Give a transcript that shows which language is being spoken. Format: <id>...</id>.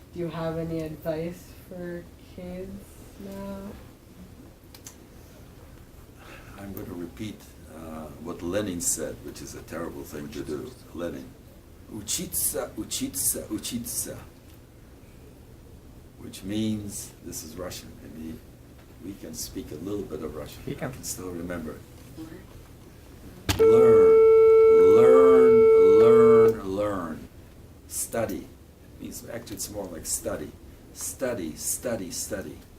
<en>Do you have any advice for kids now? I'm going to repeat what Lenin said, which is a terrible thing to do. Lenin.</en> <ru>Учиться, учиться, учиться.</ru> <en>Which means, this is Russian, and we can speak a little bit of Russian. He can. I can still remember it. Learn, learn, learn, learn. Study. It means, actually it's more like study. Study, study, study.</en>